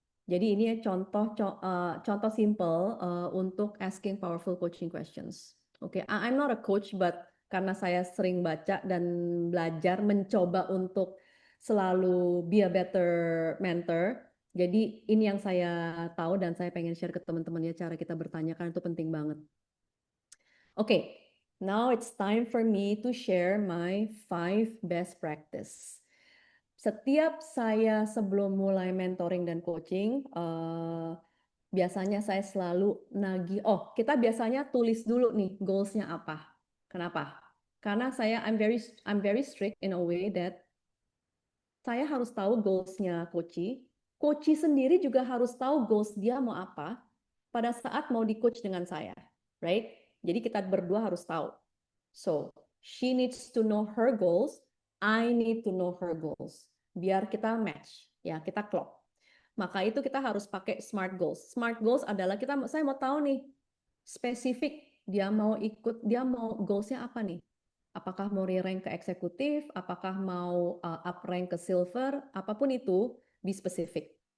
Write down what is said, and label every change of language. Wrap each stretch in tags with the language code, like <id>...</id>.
<id>Jadi ini contoh simple untuk asking powerful coaching questions. Oke,</id> <en>I'm not a coach,</en> <id>but karena saya sering baca dan belajar mencoba untuk selalu</id> <en>be a better mentor.</en> <id>Jadi ini yang saya tahu dan saya pengen share ke teman-teman ya, cara kita bertanya kan itu penting banget.</id> <en>Oke, now it's time for me to share my 5 best practice.</en> <id>Setiap saya sebelum mulai mentoring dan coaching, biasanya saya selalu nagih. Oh, kita biasanya tulis dulu nih goals-nya apa. Kenapa? Karena</id> <en>I'm very strict in a way that</en> <id>saya harus tahu goals-nya coach. Coach sendiri juga harus tahu goals dia mau apa pada saat mau di-coach dengan saya, right? Jadi kita berdua harus tahu.</id> <en>So, she needs to know her goals, I need to know her goals.</en> <id>Biar kita match, ya, kita klop. Maka itu kita harus pakai SMART goals. SMART goals adalah saya mau tahu nih, spesifik dia mau goalsnya apa nih? Apakah mau re-rank ke eksekutif, apakah mau up rank ke silver, apapun itu, be spesifik.</id>